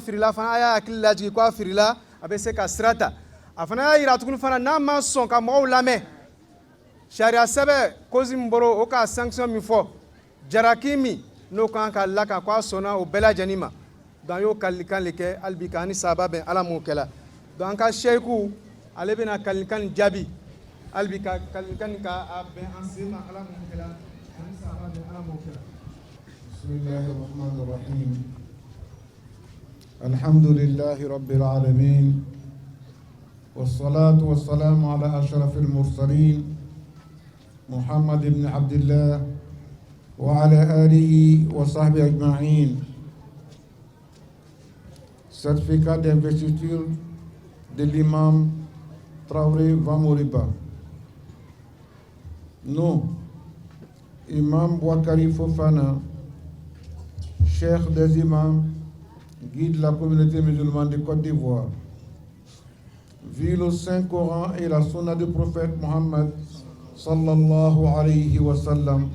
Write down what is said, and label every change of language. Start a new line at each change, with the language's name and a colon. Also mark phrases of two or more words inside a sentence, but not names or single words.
Bambara: firila fana a y'a hakili lajigi ko a firila a bɛ se ka sira ta a fana y'a yira tuguni fana n'a ma sɔn ka mɔgɔw lamɛn sariya sɛbɛ kozi min bɔra o ka sanction min fɔ jaraki min n'o kan ka lakan ko a sɔnna o bɛɛ lajɛlen ma donc an y'o kalilikan de kɛ hali bi k'an ni sahaba bɛn ala m'o kɛla donc an ka seyiku ale bɛna kalilikan nin jaabi hali bi ka kalilikan nin k'a bɛn an sen ma ala m'o kɛla an ni sahaba bɛn ala m'o kɛla.
Arabic: بسم الله الرحمن الرحيم الحمد لله رب العالمين والصلاة والسلام على أشرف المرسلين محمد بن عبد الله وعلى آله وصحبه أجمعين.
French: Certificat d'investiture de l'imam Traoré Vamoriba. Nous, Imam Bouakari Fofana, cheikh des imams, guide de la communauté musulmane de Côte d'Ivoire, vu le Saint-Coran et la sunna du prophète Mohammed
Arabic: صلى الله عليه وسلم,